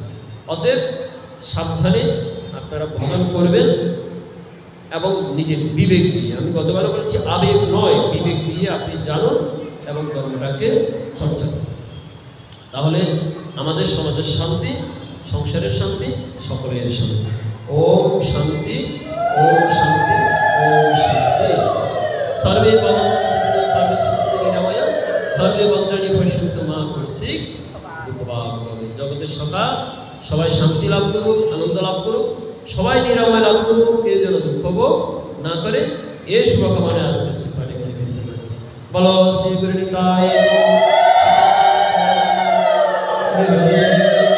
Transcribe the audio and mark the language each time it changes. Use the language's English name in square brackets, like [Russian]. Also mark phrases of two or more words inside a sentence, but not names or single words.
[Bangla] অতএব সাবধানে আপনারা ভ্রমণ করবেন এবং নিজের বিবেক দিয়ে, আমি গতবারও বলেছি আবেগ নয়, বিবেক দিয়ে আপনি জানুন এবং ধর্মটাকে চর্চা করুন। তাহলে আমাদের সমাজের শান্তি, সংসারের শান্তি, সকলের শান্তি। ওম শান্তি, ওম শান্তি, ওম শান্তি। [Sanskrit] সর্বে ভবন্তু সুখিনঃ, সর্বে সন্তু নিরাময়াঃ, সর্বে ভদ্রাণি পশ্যন্তু মা কৌশিক দুঃখভাগ ভবে। [Bangla] জগতের সবাই শান্তি লাভ করুক, আনন্দ লাভ করুক, সবাই নিরাময় লাভ করুক, কেউ যেন দুঃখ ভোগ না করে, এই শুভকামনায় আজকে শিক্ষাটা এখানে বিশ্রাম করছি। বলো শ্রী গুরু নিতাই।